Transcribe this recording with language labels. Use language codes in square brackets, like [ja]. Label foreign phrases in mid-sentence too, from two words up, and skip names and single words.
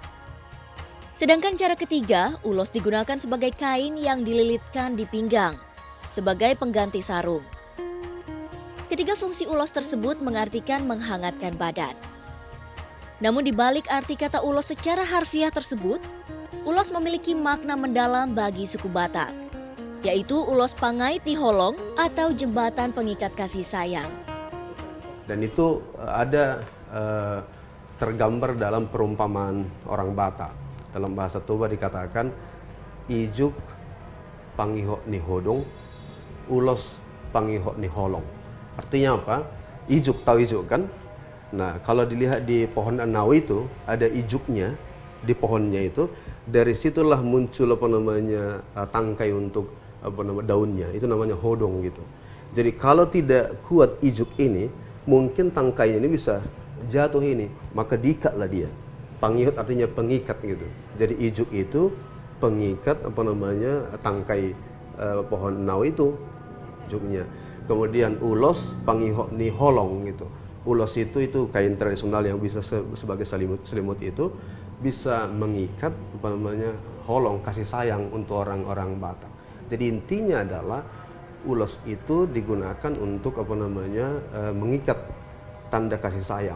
[id] Sedangkan cara ketiga, ulos digunakan sebagai kain yang dililitkan di pinggang, sebagai pengganti sarung. Ketiga fungsi ulos tersebut mengartikan menghangatkan badan. Namun di balik arti kata ulos secara harfiah tersebut, ulos memiliki makna mendalam bagi suku Batak, yaitu [bbc] ulos pangait di holong [id] atau jembatan pengikat kasih sayang. Dan itu ada tergambar dalam perumpamaan orang Batak. Dalam bahasa Toba dikatakan [bbc] ijuk pangihok ni hodong, ulos pangihok ni holong. [id] Artinya apa? Ijuk, tahu ijuk kan? Nah, kalau dilihat di pohon anau itu ada ijuknya di pohonnya itu, dari situlah muncul tangkai untuk daunnya. Itu namanya hodong gitu. Jadi kalau tidak kuat ijuk ini, mungkin tangkainya ini bisa jatuh ini, maka diikatlah dia. Pangihot artinya pengikat gitu. Jadi ijuk itu pengikat tangkai pohon nau itu ijuknya. Kemudian [bbc] ulos pangihot ni holong [id] gitu. Ulos itu kain tradisional yang bisa sebagai selimut itu bisa mengikat holong kasih sayang untuk orang-orang Batak. Jadi intinya adalah ulos itu digunakan untuk mengikat tanda kasih sayang.